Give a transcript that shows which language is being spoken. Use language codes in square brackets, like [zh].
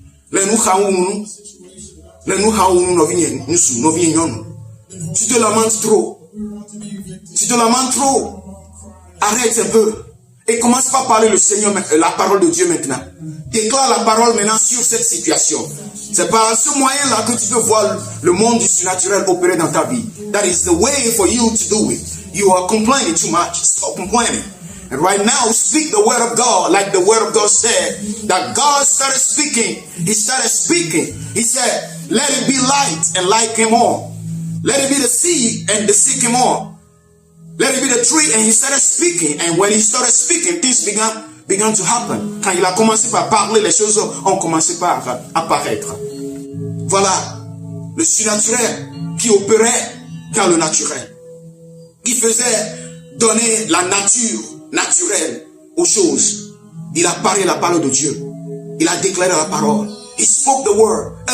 [fr] Le nous haoun, le nous haoun no vient, nous sou, no vient non. Tu te lamentes trop. tu te lamentes trop, arrête un peu. Et commence par parler le Seigneur, la parole de Dieu maintenant. Déclare la parole maintenant sur cette situation. C'est par ce moyen-là que tu peux voir le monde du surnaturel opérer dans ta vie. [en] That is the way for you to do it. You are complaining too much. Stop complaining. And right now, speak the word of God, like the word of God said, that God started speaking. He started speaking. He said, let it be light, and light came on. Let it be the seed, and the seed came on. Let it be the tree, and he started speaking. And when he started speaking, things began to happen. [fr] Quand il a commencé par parler, les choses ont commencé par apparaître. Voilà, le surnaturel qui opérait dans le naturel, qui faisait donner la nature naturelle aux choses. Il a parlé la parole de Dieu. Il a déclaré la parole. [en] He spoke the word.